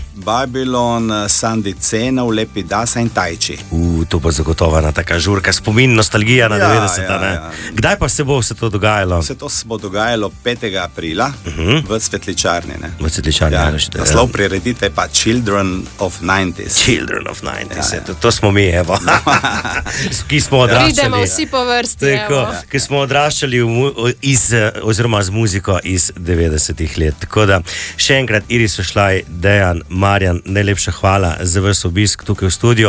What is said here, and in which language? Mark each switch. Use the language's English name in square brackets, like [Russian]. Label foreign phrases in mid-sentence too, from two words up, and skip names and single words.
[Slovenian] Babylon, Sandi Cenov, Lepi Dasa in Tajči. To bo zagotovo ena taka žurka, spomin, nostalgija na 90-ta. Kdaj pa se bo vse to dogajalo? Vse to se bo dogajalo 5. aprila v Cvetličarni. V Cvetličarni. Naslov prireditve pa Children of 90s. Children of 90s, to smo mi, evo. Ki smo odraščali. Pridemo vsi po vrsti, evo. Ki smo odraščali oziroma z muziko iz 90-ih let. Tako da še enkrat Iris Ošlaj, Dejan, Marjan, najlepša hvala za vaš obisk tukaj v studiu.